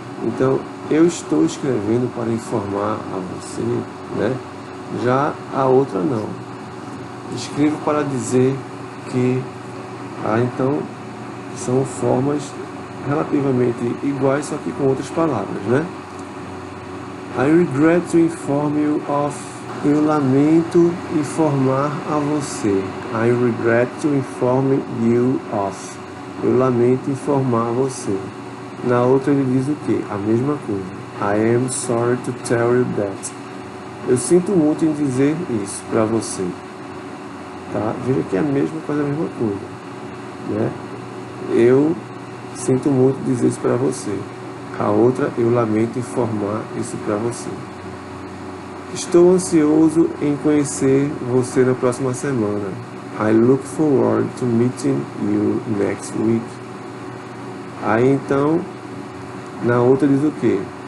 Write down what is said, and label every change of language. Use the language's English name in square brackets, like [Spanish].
[Portuguese] Então, eu estou escrevendo para informar a você, né? Já a outra não. Escrevo para dizer que, então, são formas relativamente iguais, só que com outras palavras, né? [English] I regret to inform you of. [Portuguese] Eu lamento informar a você. [English] I regret to inform you of. [Portuguese] Eu lamento informar você. Na outra ele diz o quê? A mesma coisa. [English] I am sorry to tell you that. [Portuguese] Eu sinto muito em dizer isso para você. Tá? Veja que é a mesma coisa, a mesma coisa, né? Eu sinto muito dizer isso para você. A outra, eu lamento informar isso para você. Estou ansioso em conhecer você na próxima semana. [English] I look forward to meeting you next week. [Portuguese] Aí então, na outra diz o quê?